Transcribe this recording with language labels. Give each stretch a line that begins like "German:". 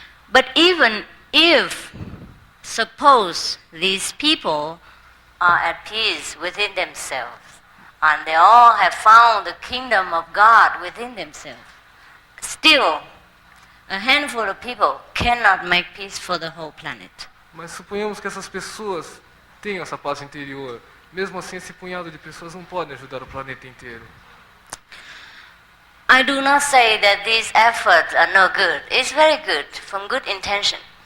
English: But even if, suppose these people are at peace within themselves, and they all have found the kingdom of God within themselves, still, a handful of people cannot make peace for the whole planet.
Portuguese: Mas suponhamos que essas pessoas tenham essa paz interior. Mesmo assim, esse punhado de pessoas não podem ajudar o planeta inteiro.
English: I do not say that these efforts are no good. It's very good, from good intention.